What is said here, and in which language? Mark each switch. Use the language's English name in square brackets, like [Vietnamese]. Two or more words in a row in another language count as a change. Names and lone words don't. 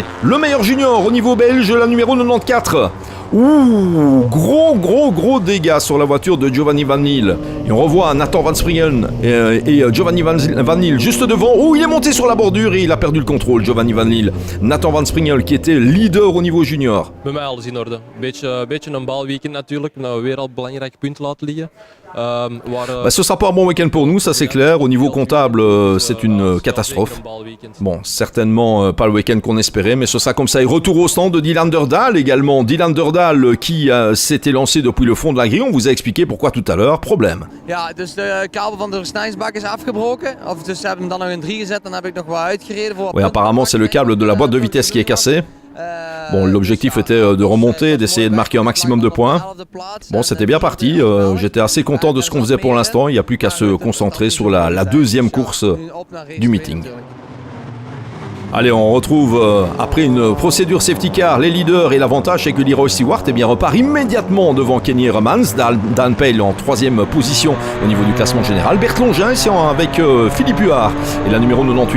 [French] Le meilleur junior au niveau belge, la numéro 94. Gros dégâts sur la voiture de Giovanni Vanille. Et on revoit Nathan Van Springen et Giovanni Vanille juste devant. Il est monté sur la bordure et il a perdu le contrôle, Giovanni Vanille. Nathan Van Springen qui était leader au niveau junior. [Dutch] Bij mij alles in orde. Beetje een balweekend natuurlijk. Weer al belangrijke punten laten liggen. [French] Ce sera pas un bon week-end pour nous, ça c'est clair. Au niveau comptable, c'est une catastrophe. Bon, certainement pas le week-end qu'on espérait, mais ce sera comme ça. Et retour au stand de Dylan Derdal également. Dylan Derdal qui s'était lancé depuis le fond de la grille. On vous a expliqué pourquoi tout à l'heure. Problème. [Dutch] Ja, dus de kabel van de versnellingsbak is afgebroken. Of dus ze hebben hem dan nog in 3 gezet. Dan heb ik nog wat uitgereden voor. [French] Oui, apparemment c'est le câble de la boîte de vitesse qui est cassé. Bon, l'objectif était de remonter, d'essayer de marquer un maximum de points. Bon, c'était bien parti. J'étais assez content de ce qu'on faisait pour l'instant. Il n'y a plus qu'à se concentrer sur la deuxième course du meeting. Allez, on retrouve après une procédure [English] safety car [French] les leaders et l'avantage c'est que Leroy Stewart repart immédiatement devant Kenny Hermans, Dan Pale en 3e position au niveau du classement général, Bert Longin ici avec Philippe Huard et la numéro 98.